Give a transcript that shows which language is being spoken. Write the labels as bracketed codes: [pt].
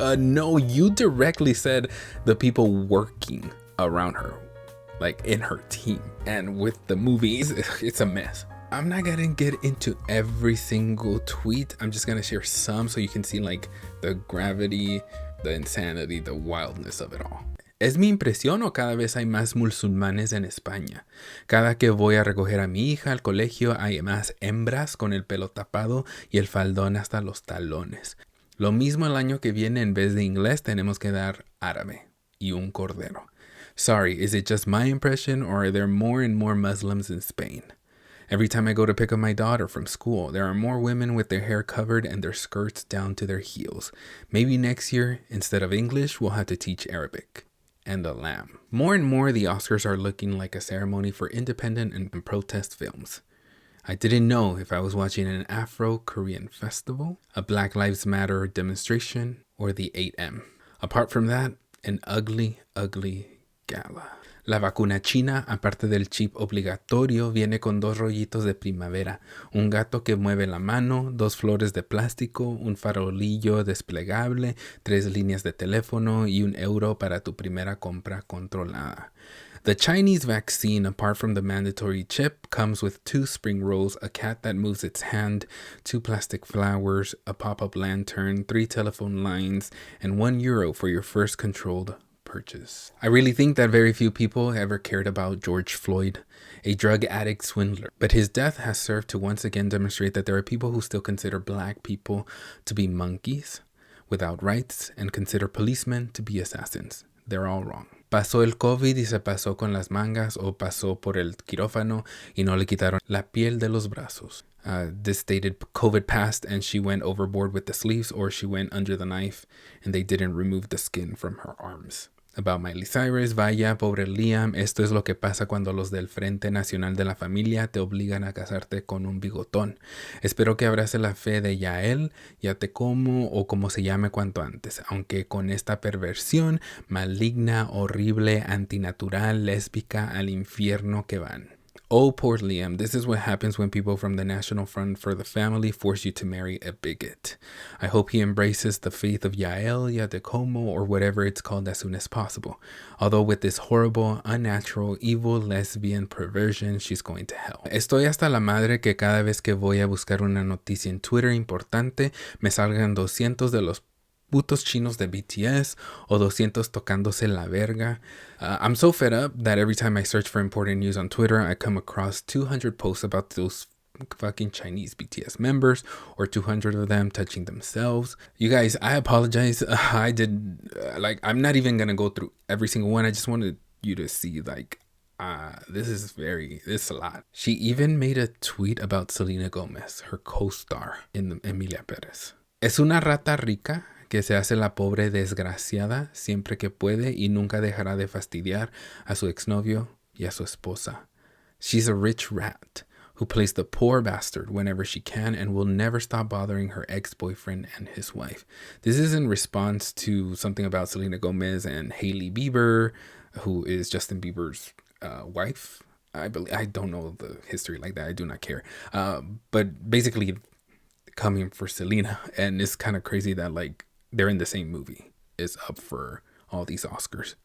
[en] No, you directly said the people working around her, like in her team. And with the movies, it's a mess. I'm not gonna get into every single tweet. I'm just gonna share some so you can see like the gravity, the insanity, the wildness of it all. [es] Es mi impresión o cada vez hay más musulmanes en España. Cada que voy a recoger a mi hija al colegio hay más hembras con el pelo tapado y el faldón hasta los talones. Lo mismo el año que viene, en vez de inglés tenemos que dar árabe y un cordero. [en] Sorry, is it just my impression or are there more and more Muslims in Spain? Every time I go to pick up my daughter from school, there are more women with their hair covered and their skirts down to their heels. Maybe next year, instead of English, we'll have to teach Arabic. And a lamb. More and more, the Oscars are looking like a ceremony for independent and protest films. I didn't know if I was watching an Afro-Korean festival, a Black Lives Matter demonstration, or the 8M. Apart from that, an ugly, ugly gala. [es] La vacuna china, aparte del chip obligatorio, viene con 2 rollitos de primavera, un gato que mueve la mano, 2 flores de plástico, un farolillo desplegable, 3 líneas de teléfono y €1 para tu primera compra controlada. [en] The Chinese vaccine, apart from the mandatory chip, comes with 2 spring rolls, a cat that moves its hand, 2 plastic flowers, a pop-up lantern, 3 telephone lines, and €1 for your first controlled purchase. I really think that very few people ever cared about George Floyd, a drug addict swindler. But his death has served to once again demonstrate that there are people who still consider black people to be monkeys without rights and consider policemen to be assassins. They're all wrong. [es] Pasó el COVID y se pasó con las mangas, o pasó por el quirófano y no le quitaron la piel de los brazos. [en] This stated COVID passed and she went overboard with the sleeves, or she went under the knife and they didn't remove the skin from her arms. About Miley Cyrus, [es] vaya, pobre Liam, esto es lo que pasa cuando los del Frente Nacional de la Familia te obligan a casarte con un bigotón. Espero que abrace la fe de Yael, ya te como o como se llame cuanto antes, aunque con esta perversión maligna, horrible, antinatural, lésbica, al infierno que van. [en] Oh, poor Liam, this is what happens when people from the National Front for the Family force you to marry a bigot. I hope he embraces the faith of Yael, Ya de Como, or whatever it's called as soon as possible. Although with this horrible, unnatural, evil, lesbian perversion, she's going to hell. [es] Estoy hasta la madre que cada vez que voy a buscar una noticia en Twitter importante, me salgan 200 de los putos chinos de BTS o 200 tocándose la verga. [en] I'm so fed up that every time I search for important news on Twitter, I come across 200 posts about those fucking Chinese BTS members, or 200 of them touching themselves. You guys, I apologize. I'm not even gonna go through every single one. I just wanted you to see, this is a lot. She even made a tweet about Selena Gomez, her co-star in the Emilia Perez. [es] Es una rata rica que se hace la pobre desgraciada siempre que puede y nunca dejará de fastidiar a su exnovio y a su esposa. [en] She's a rich rat who plays the poor bastard whenever she can and will never stop bothering her ex-boyfriend and his wife. This is in response to something about Selena Gomez and Hailey Bieber, who is Justin Bieber's wife. I don't know the history like that. I do not care. But basically coming for Selena, and it's kind of crazy that they're in the same movie, is up for all these Oscars.